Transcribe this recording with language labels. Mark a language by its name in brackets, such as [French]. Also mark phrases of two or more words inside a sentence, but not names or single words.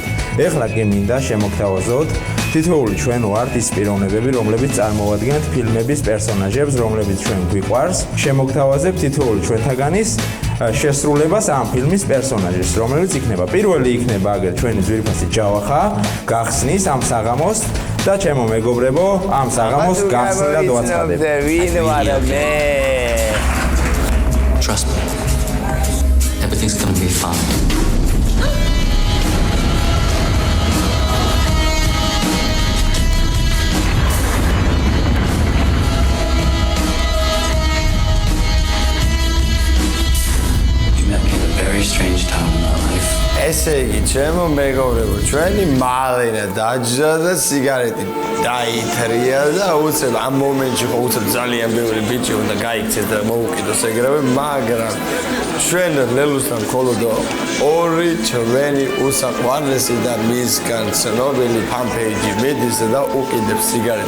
[Georgian] ეხლა კი მინდა შემოგთავაზოთ თითოეული ჩვენ ვართ ის პიროვნებები, რომლებიც წარმოვადგენთ ფილმების პერსონაჟებს, რომლებიც ჩვენ გვიყვარს. შემოგთავაზებთ თითოეული ჩვენთაგანის შესრულებას ამ ფილმის პერსონაჟის, რომელიც იქნება პირველი იქნება აგერ ჩვენი ძვირფასი ჯავახა, გახსნის ამ საღამოს და ჩემო მეგობრებო, ამ საღამოს გახსნილად ვაცხადებ. [English] Trust me. Everything's gonna be fine. You met me at a very strange time in my life. [Georgian] ესე იგი, ჩემო მეგობრებო, ჩვენი მალენა დაჯდა და სიგარეტი დაითრია და უცებ ამ მომენტში ხო უცებ ძალიან ბევრი ბიჭი უნდა გაიქცეს და მოუკიდოს ეგრევე, მაგრამ ჩვენ ლელუსთან მხოლოდ ორი ჩვენი უსაყვარლესი და მისგან ცნობილი ფანპეიჯი მიდის და უკიდებს სიგარეტი.